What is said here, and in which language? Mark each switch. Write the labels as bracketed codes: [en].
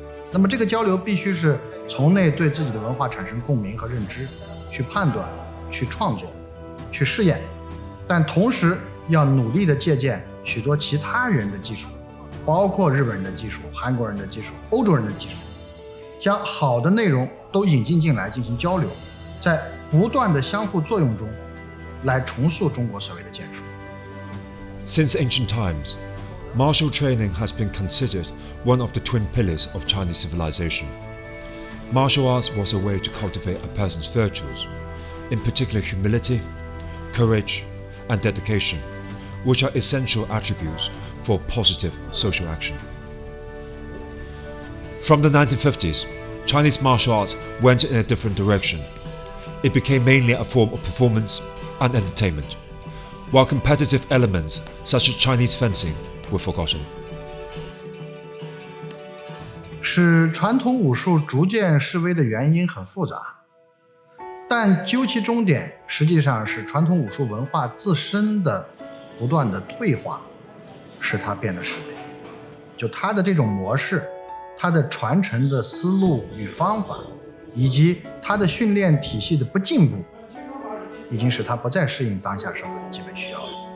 [zh] 那么这个交流必须是从内对自己的文化产生共鸣和认知，去判断，去创作，去试验，但同时要努力地借鉴许多其他人的技术，包括日本人的技术、韩国人的技术、欧洲人的技术，将好的内容都引进进来进行交流，在不断的相互作用中来重塑中国所谓的剑术。 [en] Since ancient times, martial training has been considered one of the twin pillars of Chinese civilization. Martial arts was a way to cultivate a person's virtues, in particular humility, courage, and dedication, which are essential attributes for positive social action. From the 1950s, Chinese martial arts went in a different direction. It became mainly a form of performance and entertainment, while competitive elements such as Chinese fencing were forgotten. [zh] 使传统武术逐渐式微的原因很复杂，但究其终点，实际上是传统武术文化自身的不断的退化，使它变得式微。就它的这种模式，它的传承的思路与方法，以及它的训练体系的不进步，已经使它不再适应当下社会的基本需要了。